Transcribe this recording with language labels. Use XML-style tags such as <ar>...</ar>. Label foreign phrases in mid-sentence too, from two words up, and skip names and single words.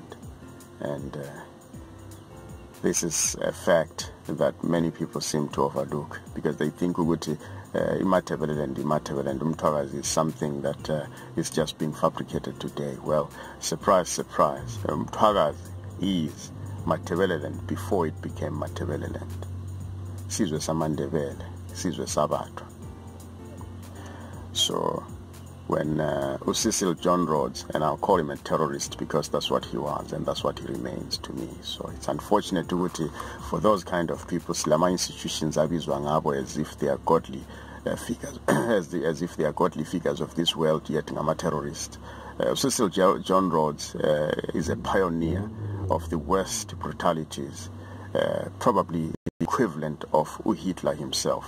<en>And this is a fact that many people seem to overlook, because they think Matabeleland Mthwakazi is something that is just being fabricated today. Well, surprise, surprise, Mthwakazi is Matabeleland before it became Matabeleland.</en> <nd>Sizwe samandebele, sizwe sabatwa.</nd> <en>So when Cecil John Rhodes, and I'll call him a terrorist because that's what he was and that's what he remains to me. So it's unfortunate for those kind of people, Slama institutions</en> <nd>abizwa ngabo</nd> <en>as if they are godly figures, as if they are godly figures of this world, yet I'm a terrorist. Cecil John Rhodes is a pioneer of the worst brutalities, probably the equivalent of Hitler himself.</en>